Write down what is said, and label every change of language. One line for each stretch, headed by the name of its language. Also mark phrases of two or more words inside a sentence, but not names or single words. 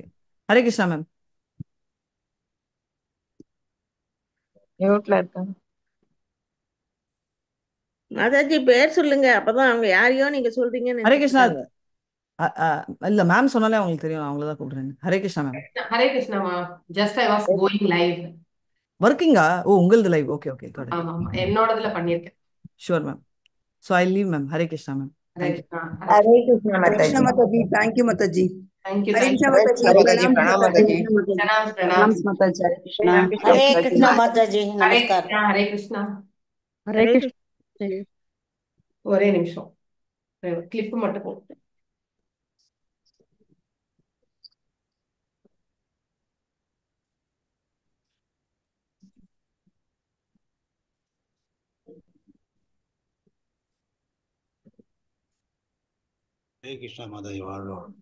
Tamil: ஹரே கிருஷ்ணா மேம். மியூட்ல இருக்காங்க. மாதாஜி பேர் சொல்லுங்க, அப்பதான் அவங்க யாரையோ நீங்க சொல்றீங்கன்னு ஹரே நினைச்சிட்டு கிருஷ்ணா. இருக்காங்க. இல்ல மேம் சொன்னாலே அவங்களுக்கு தெரியும், அவங்கள தான் கூப்பிடுறேன். ஹரே கிருஷ்ணா மேம்.
English: Hare Krishna, ma. Just I was going live.
Tamil: ஒர்க்கிங்கா? உங்களது லைவ்.
English: okay okay, got it.
Tamil: ஆமா என்னோடதுல பண்ணிருக்கேன்.
English: sure ma'am. so I leave ma'am. ஹரே கிருஷ்ணா மேம்.
Tamil: ஹரே தேங்க்யூ. கிருஷ்ணா. ஹரே கிருஷ்ணா கிருஷ்ண மாதாஜி. மாதாஜி, தேங்க்யூ மாதாஜி. தேங்க்யூ ஹரே தேங்க்யூ. கிருஷ்ண ஹரே மாதாஜி, கிருஷ்ணா மாதாஜி. பிரணாம் பிரணாம் மாதாஜி. மாதாஜி. பிரணாம் பிரணாம்.
Hindi: प्रणाम माता जी, हरे कृष्णा।
Tamil: ராம் கிருஷ்ணா
Hindi: हरे
Tamil: மாதாஜி.
Hindi: कृष्णा माता जी,
Tamil: ஹரே
Hindi: नमस्कार।
Tamil: கிருஷ்ணா ஹரே கிருஷ்ணா. ஹரே கிருஷ்ணா. ஒரே நிமிஷம், கிளிப் மட்டும் போட்டு. ஹரே கிருஷ்ணா மாதாஜி வாழ்வோம்.